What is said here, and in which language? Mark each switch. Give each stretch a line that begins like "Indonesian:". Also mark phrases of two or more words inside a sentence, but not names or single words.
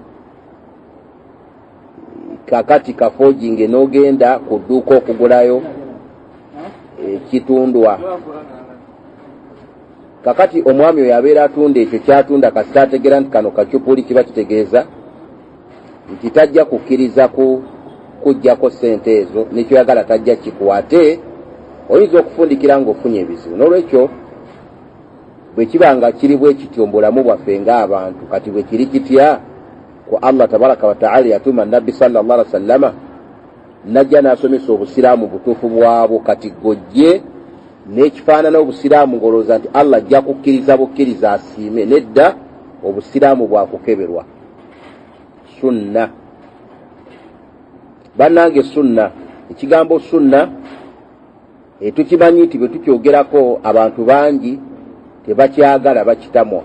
Ganda: kakati kafojinge n'ogenda ku dduuka okugulayo ekitundwa, kakati omwami oyo abeera atunda ekyo kyatunda kasita ategeera nti kano kakyupuli, kiba kitegeeza nti tajja kukkiriza kujjako sente ezo, nekyoyagala tajja kikuwate, oyinza okufundikira ng'ofunye ebizibu. N'olwekyo bwe kiba nga kiri bwe kityo mu bulamu bwaffe ng'abantu, kati bwe kiri kitya ku Allah
Arabic: تبارك وتعالى
Ganda: yatuma Nabbi
Arabic: صلى الله عليه وسلم
Ganda: najja n'asomesa obusiraamu butuufu bwabwo. Kati gojje n'ekifaanana obusiraamu ng'olowooza nti Allah ajja kukkiriza bukkiriza asiime. Nedda, obusiraamu bwakukeberwa. Sunna bannange, sunna, ekigambo sunna tukimanyi nti bwe tukyogerako abantu bangi tebakyagala, bakitamwa.